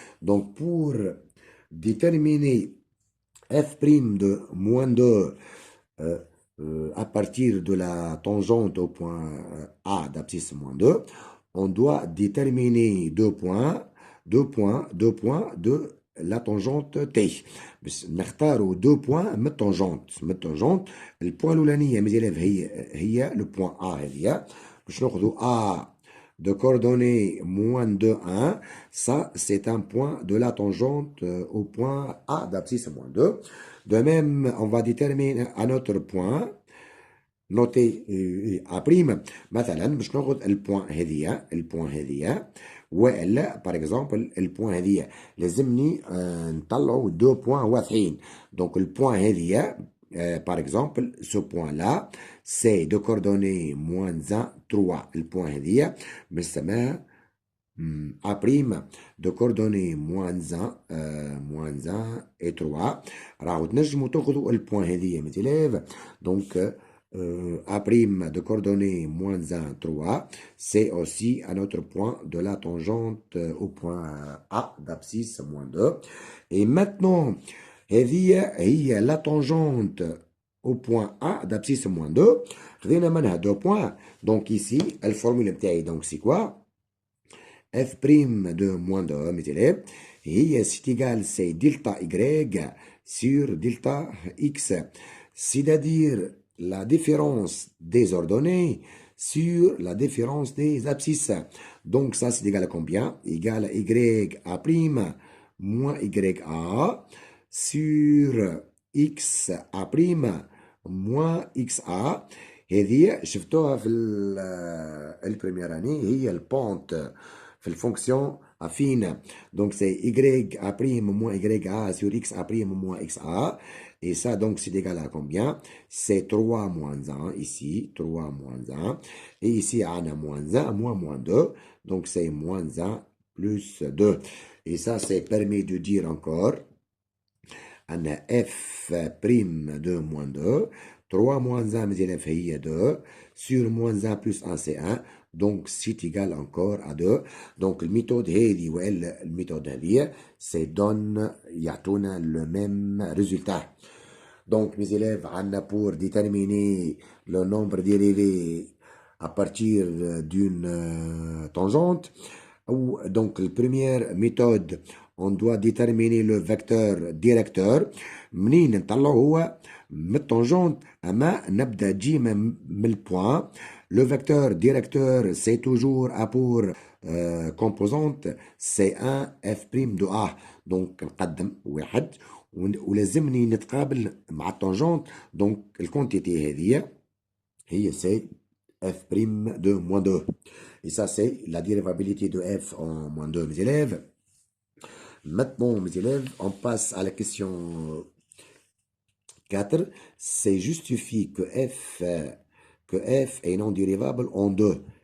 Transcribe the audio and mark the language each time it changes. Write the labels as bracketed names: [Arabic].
[French] Donc, pour déterminer f' de moins 2 à partir de la tangente au point A d'abscisse moins 2, on doit déterminer deux points de la tangente T. [Arabic] نختاروا [French] deux points [Arabic] من التونجونت. البوان الأولانية [French] mes élèves [Arabic] هي le point A هذه باش ناخذوا [French] A de coordonnées moins 2, 1, ça c'est un point de la tangente au point A d'abscisse moins 2. De même, on va déterminer un autre point noté A'. [Arabic] مثلا باش ناخذ البوان هذه والا [French] par exemple [Arabic] البوان هذه لازمني نطلعوا دو بوان واضحين. [French] Donc le point هذه par exemple, ce point-là, c'est de coordonnées moins 1, 3. Le point هذه بنسميها A' de coordonnées moins 1 et 3. [Arabic] راهو تنجموا تاخذوا البوان هذيا [French] mes élèves. Donc, A' de coordonnées moins 1, 3, c'est aussi un autre point de la tangente au point A d'abscisse moins 2. Et maintenant, هذه هي la tangente au point A d'abscisse moins 2. [Arabic] خذينا منها 2 points. [French] Donc ici, la formule بتاعي donc c'est quoi? F' de moins 2, mes élèves, et c'est égal, c'est delta Y sur delta X. C'est-à-dire la différence des ordonnées sur la différence des abscisses. Donc ça, c'est égal à combien? Égal à YA' moins YA sur XA' moins XA. [Arabic] هذه شفتوها في البريمير اني هي البونت في الفونكسيون affine. [French] Donc c'est YA' moins YA sur XA' moins XA. Et ça, donc, c'est égal à combien? C'est 3 moins 1 ici, 3 moins 1. Et ici, on a moins 1, moins 2. Donc c'est moins 1 plus 2. Et ça, c'est permis de dire encore, on a F' de moins 2. 3 moins 1, mes élèves, il 2. Sur moins 1 plus 1, c'est 1. Donc, c'est égal encore à 2. Donc, la méthode c'est donne, يعطونا le même résultat. Donc, mes élèves, on a pour déterminer le nombre dérivé à partir d'une tangente. Donc, la première méthode, on doit déterminer le vecteur directeur. [Arabic] منين نطلعو هو من التانجونت اما نبدا ديما من البوان. [French] Le vecteur directeur, c'est toujours A pour composante, c'est 1 F' de A. [Arabic] Donc, نقدم واحد ولازمني نتقابل مع التانجونت. [French] Donc, [Arabic] الكونتيتي هذه هي [French] c'est F' de moins 2. Et ça, c'est la dérivabilité de F en moins 2, mes élèves. Maintenant, mes élèves, on passe à la question 4. C'est justifie que F est non dérivable en 2.